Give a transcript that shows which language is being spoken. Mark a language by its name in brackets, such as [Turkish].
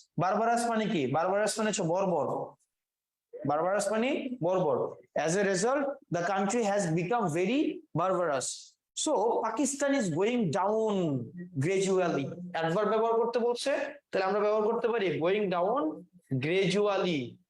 [Bangla] Barbarous মানে কি? Barbarous মানে হচ্ছে বর্বর। Barbarous মানে বর্বর। [English] As a result, the country has become very barbarous. So Pakistan is going down gradually. [Bangla] একবার ব্যবহার করতে বলছে, তাহলে আমরা ব্যবহার করতে পারি [English] going down gradually.